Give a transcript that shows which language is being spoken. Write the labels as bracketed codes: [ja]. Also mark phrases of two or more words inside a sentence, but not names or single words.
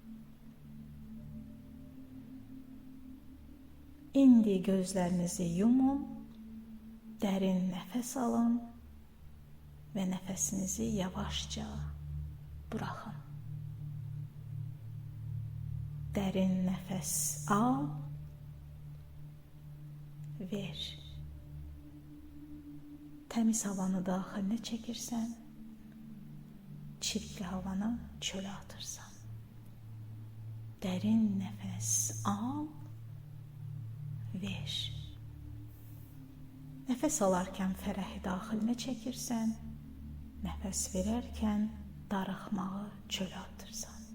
[tr] İndi gözlerinizi yumun, derin nefes alın ve nefesinizi yavaşça bırakın. Derin nefes al, ver. [az] Temiz havanı daxiline çəkirsən, çirkli havanı çölə atırsan. [tr] Derin nefes al, ver. [az] Nefes alarkən fərəhi daxiline çəkirsən, nefes verərkən darıxmağı çölə atırsan.